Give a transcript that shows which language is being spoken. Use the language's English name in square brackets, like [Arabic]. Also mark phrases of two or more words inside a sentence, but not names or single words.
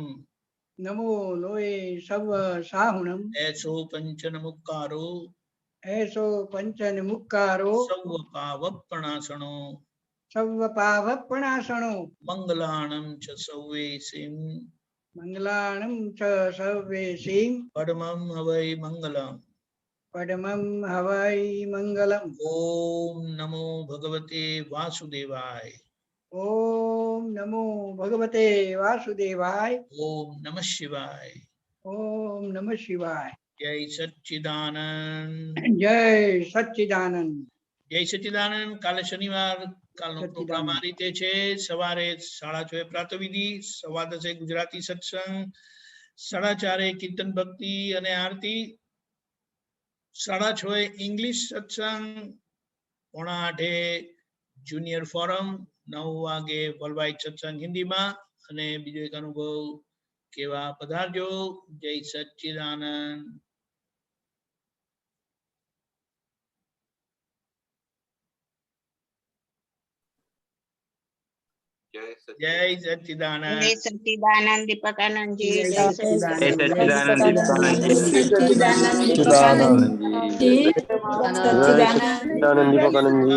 [Prakrit languages] नमो लोए सव साहुणम. एसो पंचन मुक्कारो. एसो पंचन मुक्कारो. सौ पावपणासणो. सव पावपणासणो. मंगलाणम च सौवेसीम. मंगलानं च सर्वेषिं परमं हवै मंगलम्। परमं हवै मंगलम्। [Sanskrit] ओम नमो भगवते वासुदेवाय। ओम नमो भगवते वासुदेवाय। ओम नमः शिवाय। ओम नमः शिवाय। जय सच्चिदानंद। जय सच्चिदानंद। जय सच्चिदानंद। [Gujarati] કાલે શનિવાર કાલનો પ્રોગ્રામ આ રીતે છે. સવારે 6:30 પ્રાતઃવિધિ, 10:15 ગુજરાતી સત્સંગ, 4:30 કીર્તન ભક્તિ અને આરતી, 6:30 ઇંગ્લિશ સત્સંગ, 7:45 જુનિયર ફોરમ, 9 વાગે વર્લ્ડવાઇડ સત્સંગ હિન્દીમાં અને બીજો એક અનુભવ કેવા પધારજો. [Sanskrit] जय सच्चिदानंद. जय सच्चिदानंद। जय सच्चिदानंद दीपकानंद जी। जय सच्चिदानंद दीपकानंद जी। सच्चिदानंद दीपकानंद जी।